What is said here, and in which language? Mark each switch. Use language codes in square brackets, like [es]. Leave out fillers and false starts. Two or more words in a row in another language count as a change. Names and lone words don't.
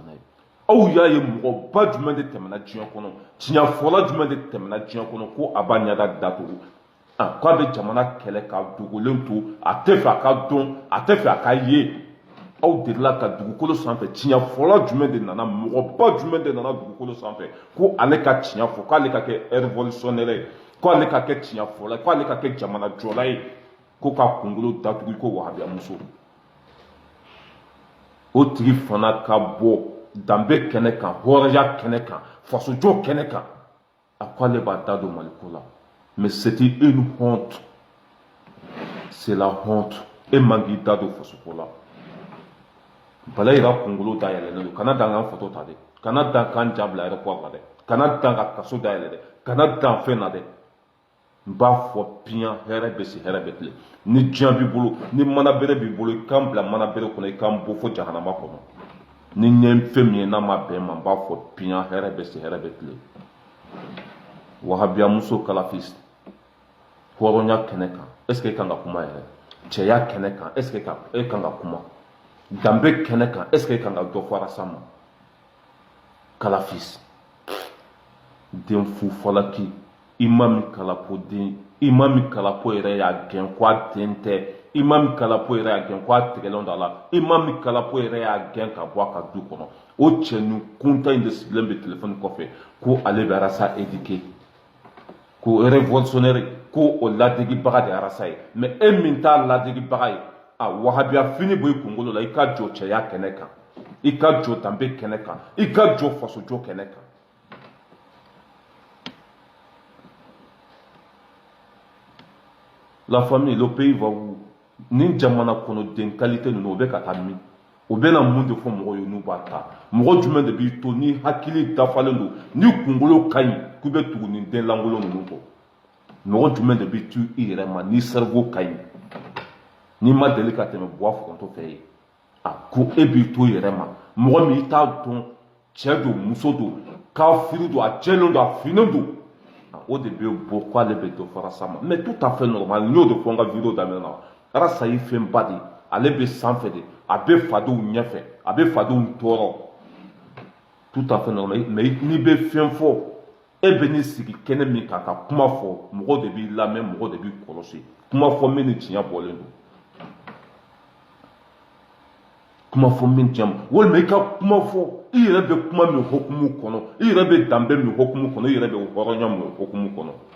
[bm] n'a ye aw y'a ye mɔgɔba jumɛn de tɛmɛna diɲɛ kɔnɔ tiɲɛfɔla jumɛn de tɛmɛna diɲɛ kɔnɔ ko a b'a ɲɛda datugu k'a bɛ jamana kɛlɛ ka dogolen to a tɛ fɛ a ka dɔn a tɛ fɛ a ka ye aw delila ka dugukolo sanfɛ tiɲɛfɔla jumɛn de nana mɔgɔba jumɛn de nana dugukolo sanfɛ ko ale ka tiɲɛ fɔ k'ale ka kɛ révolutionnaire ye k'ale ka kɛ tiɲɛfɔla ye k'ale ka kɛ jamana jɔla ye ko ka kunkolo datugu ko wahabiya muso o tigi fana ka bɔ danbe kɛnɛ kan hɔrɔnya kɛnɛ kan fasojɔ kɛnɛ kan a ko ale b'a da don Maliko la [fr] mais c'était une honte c'est la honte [bm] e man k'i da don fasoko la bala yira kunkolo da yɛlɛlen don kana dan k'an foto ta dɛ kana dan k'an ja bila aéroport la dɛ kana dan ka kaso da yɛlɛ dɛ kana dan fɛn na dɛ n b'a fɔ piyan hɛrɛ bɛ se hɛrɛ bɛ tilen ni diɲɛ b'i bolo ni mana bere b'i bolo i kan bila mana bere kɔnɔ i kan bɔ fo jahanama kɔnɔ ni ɲɛ fɛn min ye n'a ma bɛn ma n b'a fɔ piyan hɛrɛ bɛ se hɛrɛ bɛ tilen wahabiya muso kalafis hɔrɔnya kɛnɛ kan [fr] est ce que [bm] e kan ka kuma yɛrɛ cɛya kɛnɛ kan [fr] est ce que [bm] e kan ka kuma danbe kɛnɛ kan [fr] est ce que [bm] e kan ka dɔ fɔ Arasa ma kalafis den fu falaki imam kalapo yɛrɛ y'a gɛn ko a den tɛ imam kalapo yɛrɛ y'a gɛn ko a tigɛlen don a la imam kalapo yɛrɛ y'a gɛn ka bɔ a ka du kɔnɔ o cɛnin kuntan in de sigilen bɛ telefɔni kɔfɛ ko ale bɛ Arasa éduquer ko révolutionnaire ko o ladegibaga de Arasa ye mais e min t'a ladegibaga ye wahabiya fini bɔ i kunkolo la i ka jɔ cɛya kɛnɛ kan i ka jɔ danbe kɛnɛ kan i ka jɔ fasojɔ kɛnɛ kan [fr] la famille, le pays va où? [bm] nin jamana kɔnɔ den qualité ninnu o bɛ ka taa min o bɛ na mun de fɔ mɔgɔw ye n'u b'a ta mɔgɔ jumɛn de b'i to ni hakili dafalen don ni kunkolo ka ɲi k'u bɛ tugu nin den lankolon ninnu kɔ mɔgɔ jumɛn de b'i to i yɛrɛ ma ni cerveau ka ɲi n'i ma deli ka tɛmɛ buwa fugantɔ fɛ ye ko e b'i to i yɛrɛ ma mɔgɔ min i t'a dɔn cɛ don muso don kafiri don a jɛlen don a finnen don o de bɛ bɔ k'ale bɛ dɔ fara sa ma [fr] mais tout à fait normal [bm] n y'o de fɔ n ka vidéo daminɛ na Arasa ye fɛnba de ale bɛ sanfɛ de a bɛ fadenw ɲɛfɛ a bɛ fadenw tɔɔrɔ [fr] tout à fait normal [bm] mais n'i bɛ fɛn fɔ e bɛ n'i sigi kɛnɛ min kan ka kuma fɔ mɔgɔ de b'i lamɛn mɔgɔ de b'i kɔlɔsi kuma fɔ min ni tiɲɛ bɔlen don kuma fɔ min tiɲɛ walima i ka kuma fɔ i yɛrɛ bɛ kuma min hokumu kɔnɔ i yɛrɛ bɛ danbe min hokumu kɔnɔ i yɛrɛ bɛ hɔrɔnya min hokumu kɔnɔ